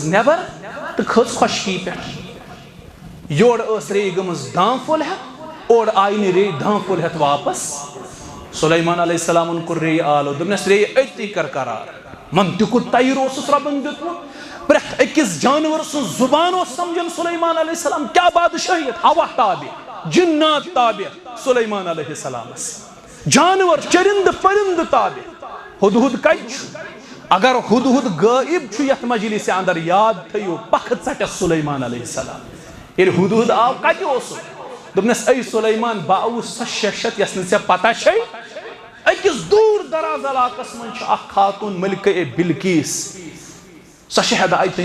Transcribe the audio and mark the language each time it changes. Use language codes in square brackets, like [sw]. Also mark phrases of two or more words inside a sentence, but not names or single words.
[ks] نٮ۪بر تہٕ کھٔژ خۄشکی پٮ۪ٹھ یورٕ ٲس ریٚیہِ گٔمٕژ دانہٕ پھوٚل ہٮ۪تھ اورٕ آیہِ نہٕ ریٚیہِ دانہٕ پھوٚل ہٮ۪تھ واپس سلیمان علیہ السلامن کوٚر ریٚیہِ آلو دوٚپنس ریٚیہِ أتی کر قرار [ar] منطق الطیر [ks] اوسُس رۄبن دیُتمُت پرٛٮ۪تھ أکِس جانور سٕنٛز زُبان اوس سمجھان سلیمان علیہ السلام کیٛاہ بادشاہیت ہوا تابع جنات تابع سلیمان علیہ السلامس جانور چرند پرند تابع ہدہد کتہِ چھُ اگر ہدہد غٲیب چھُ یتھ مجلسہِ اندر یاد تھٲیِو پکھٕ ژٹٮ۪س سلیمان علیہ السلام ییٚلہِ ہدہد آو کتہِ اوسُکھ دوٚپنَس اے سُلیمان بہٕ آوُس سۄ شیشت یۄس نہٕ ژےٚ پتہ چھے أکِس دوٗر دراز علاقس منٛز چھِ اکھ خاتوٗن ملکہ بلقیس سۄ چھِ ہدایتہِ